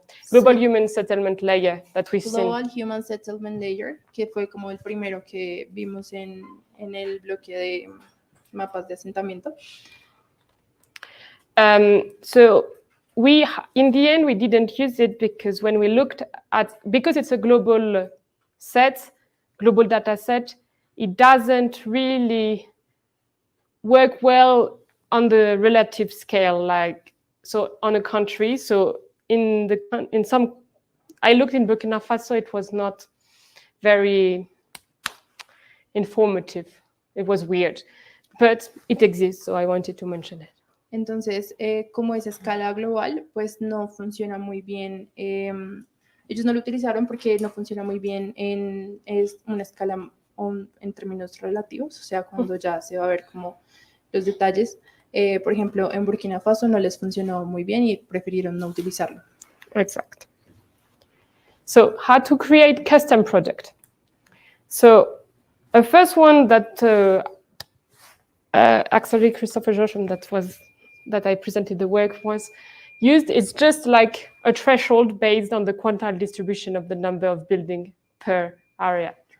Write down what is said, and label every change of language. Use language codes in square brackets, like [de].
[en] Global Human Settlement Layer that we've seen. [es] Global Human Settlement Layer, que fue como el primero que vimos en el bloque de mapas de asentamiento. [en] So in the end, we didn't use it because when we looked because it's a global data set, it doesn't really work well on the relative scale, so on a country. So I looked in Burkina Faso, it was not very informative. It was weird, but it exists, so I wanted to mention it. [es] Entonces, como es a escala global, pues no funciona muy bien. Ellos no lo utilizaron porque no funciona muy bien es una escala en términos relativos, o sea, cuando ya se va a ver como los detalles. Por ejemplo, en Burkina Faso no les funcionó muy bien y prefirieron no utilizarlo. [en] Exact. So, how to create custom project. So, the first one that actually Christopher Josham that I presented the work was used. It's just like a threshold based on the quantile distribution of the number of buildings per area.